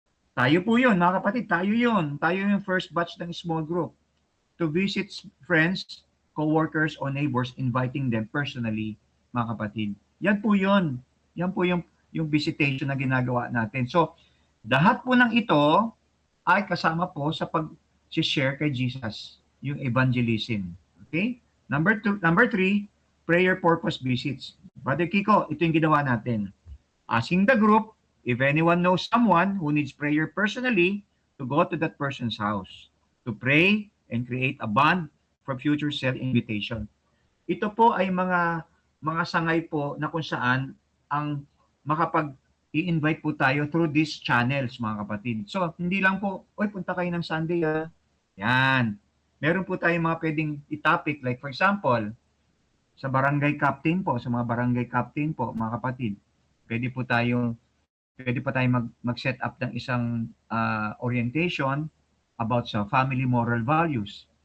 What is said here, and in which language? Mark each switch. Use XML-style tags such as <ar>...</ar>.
<tl>Tayo po yun, mga kapatid, tayo yun. Tayo yung</tl> <en>first batch ng small group to visit friends, co-workers, or neighbors, inviting them personally,</en> <tl>mga kapatid. Yan po yun. Yan po yung visitation na ginagawa natin. So, lahat po ng ito ay kasama po sa pag-share kay Jesus, yung evangelism.</tl> <en>Okay? Number 3, prayer purpose visits.</en> <tl>Brother Kiko, ito yung ginawa natin.</tl> <en>Asking the group if anyone knows someone who needs prayer personally to go to that person's house to pray and create a bond for future cell invitation.</en> <tl>Ito po ay mga sangay po na kung saan ang makapag-i-invite po tayo</tl> <en>through these channels,</en> <tl>mga kapatid. So, hindi lang po, oy, punta kayo ng Sunday, Yan. Meron po tayong mga pwedeng i-topic, like for example, sa barangay captain po, sa mga barangay captain po, mga kapatid, pwede pa tayo mag-set up ng isang orientation about sa family moral values.</tl>